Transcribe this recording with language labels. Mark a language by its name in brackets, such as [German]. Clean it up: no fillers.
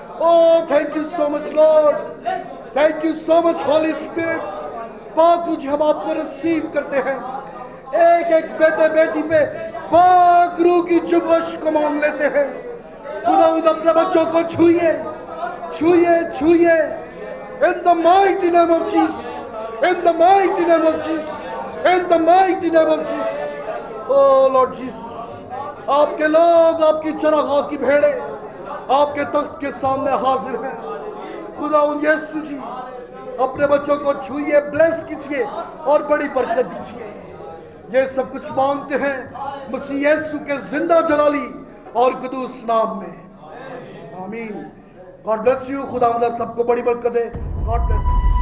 [English] Oh thank you so much Lord, thank you so much Holy Spirit. [Hindi] पाक जी हम आपको receive करते हैं, एक एक बेटे बेटी पे पाक रूह की जुम्बश को मांग लेते हैं। खुदावंद अपने बच्चों को छूइए, छूइए, छूइए। [English] In the mighty name of Jesus, in the mighty name of Jesus, in the mighty name of Jesus. Oh Lord Jesus, [Hindi] आपके लोग, आपकी चरागाह की भेड़े आपके तख्त के सामने हाजिर हैं। खुदा उन यीशु जी अपने बच्चों को छूइए, ब्लेस कीजिए और बड़ी बरकत दीजिए। ये सब कुछ मांगते हैं मसीह यीशु के जिंदा जलाली और कुदूस नाम में, आमीन। [English] God bless you. [Hindi] खुदा मतलब सबको बड़ी बरकत दे। [English] God bless.